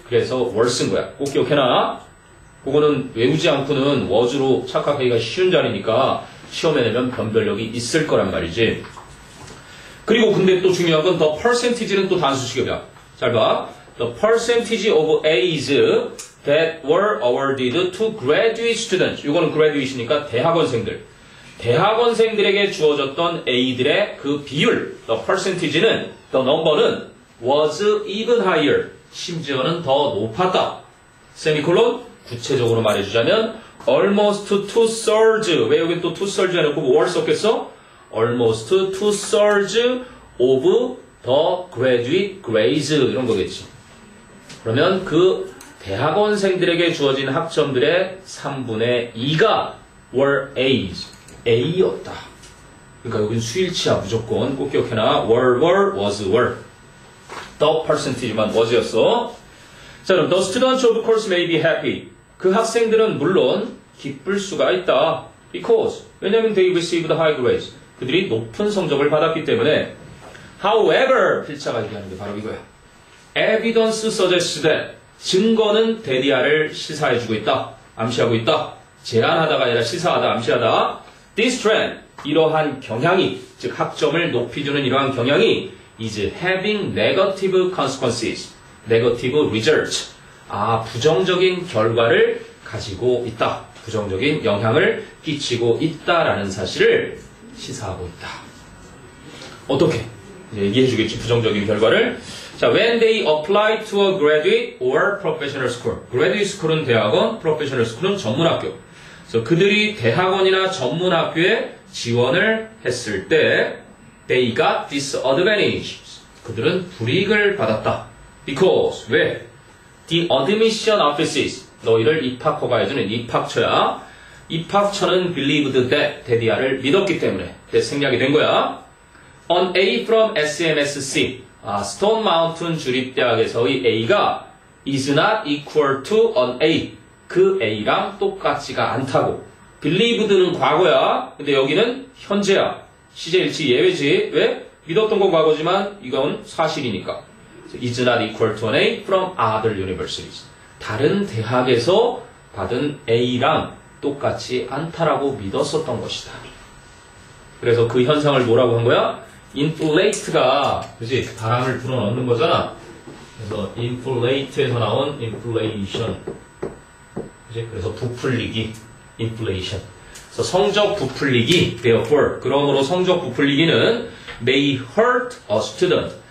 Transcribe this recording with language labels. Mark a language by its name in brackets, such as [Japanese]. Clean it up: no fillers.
[Korean] 그래서 were 쓴 거야. 꼭 기억해놔. 그거는 외우지 않고는 was로 착각하기가 쉬운 자리니까 시험에 내면 변별력이 있을 거란 말이지. 그리고 근데 또 중요한 건 the percentage는 또 단수식이야. 잘 봐. [English] The percentage of A's that were awarded to graduate students. [Korean] 이거는 graduate이니까 대학원생들. 대학원생들에게 주어졌던 A들의 그 비율, [English] the percentage는, the number는 was even higher. [Korean] 심지어는 더 높았다. 세미콜론, 구체적으로 말해주자면 [English] almost 2/3. [Korean] 왜 여기 또 2/3 해놓고 were 썼겠어? [English] almost 2/3 of the graduate grades. [Korean] 이런 거겠지. 그러면 그 대학원생들에게 주어진 학점들의 3분의 2가 [English] were A's. [Korean] A였다. 그러니까 여긴 수일치야 무조건. 꼭 기억해놔. were, was, were. [English] The percentage만 was였어. [Korean] 자, 그럼 [English] the students of course may be happy. [Korean] 그 학생들은 물론 기쁠 수가 있다. Because. 왜냐면 [English] they received high grades. [Korean] 그들이 높은 성적을 받았기 때문에 [English] However, [Korean] 필자가 얘기하는 게 바로 이거야. [English] Evidence suggests that [Korean] 증거는 대디아를 시사해주고 있다. 암시하고 있다. 제안하다가 아니라 시사하다, 암시하다. [English] This trend, [Korean] 이러한 경향이, 즉 학점을 높이주는 이러한 경향이 [English] is having negative consequences, negative results. [Korean] 부정적인 결과를 가지고 있다. 부정적인 영향을 끼치고 있다라는 사실을 시사하고 있다. 어떻게? 이제 얘기해 주겠지, 부정적인 결과를. [English] 자, when they apply to a graduate or professional school. [Korean] graduate school은 대학원, professional school은 전문학교. 그래서 그들이 대학원이나 전문학교에 지원을 했을 때 [English] they got disadvantage. [Korean] 그들은 불이익을 받았다. [English] because, [Korean] 왜? [English] The admission offices. [Korean] 너희를 입학허가 해주는 입학처야. 입학처는 [English] believed that, [Korean] 대디아를 믿었기 때문에 생략이 된 거야. [English] On A from SMSC, [Korean] 스톤 마운틴 주립대학에서의 A가 [English] is not equal to on A. [Korean] 그 A랑 똑같지가 않다고. believed는 과거야. 근데 여기는 현재야. 시제일치 예외지. 왜? 믿었던 건 과거지만 이건 사실이니까. [English] is not equal to an A from other universities. [Korean] 다른 대학에서 받은 A랑 똑같지 않다라고 믿었었던 것이다. 그래서 그 현상을 뭐라고 한 거야? inflate가, 그지? 바람을 불어넣는 거잖아. 그래서 inflate에서 나온 inflation. 그지? 그래서 부풀리기, inflation. 그래서 성적 부풀리기, therefore. 그러므로 성적 부풀리기는 [English] may hurt a student.